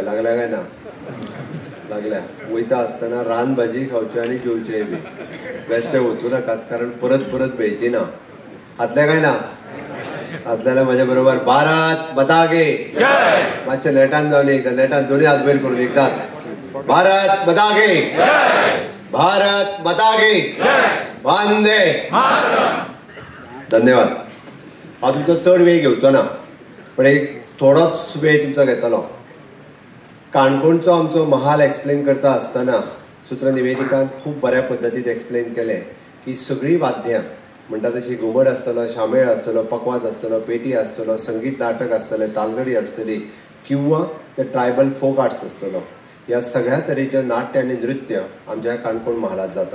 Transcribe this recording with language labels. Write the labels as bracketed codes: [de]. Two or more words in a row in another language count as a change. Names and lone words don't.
[kok] लागल्या काय ना? लागल्या. वयता आसतना रान भाजी खावची आनी जेवचेय बी. बेश्टे वचूं नाकात कारण परत परत मेळची ना. हातले काय ना? हातल्याला म्हज्या बरोबर [hi] भारत माता की जय. [kok] मातशें नेटान जावन एकदा नेटान दोन्ही हात वयर करून एकदाच [hi] भारत माता की जय, भारत माता की जय, [sa] वंदे मातरम. [kok] धन्यवाद. हांव तुमचो चड वेळ घेवचो ना पण एक थोडोच वेळ तुमचो घेतलो. काणकोणचो आमचो महाल एक्सप्लेन करता आसतना सूत्र निवेदिकांत खूब बऱ्या पद्दतीन एक्सप्लेन केलें की सगळीं वाद्यां म्हणटा तशी घुमट आसतलो, शामेळ आसतलो, पकवाज आसतलो, पेटी आसतलो, संगीत नाटक आसतलें, तालगडी आसतली किंवा ते [en] tribal folk arts [kok] आसतलो, ह्या सगळ्या तरेचें नाट्य आनी नृत्य आमच्या काणकोण महालांत जाता.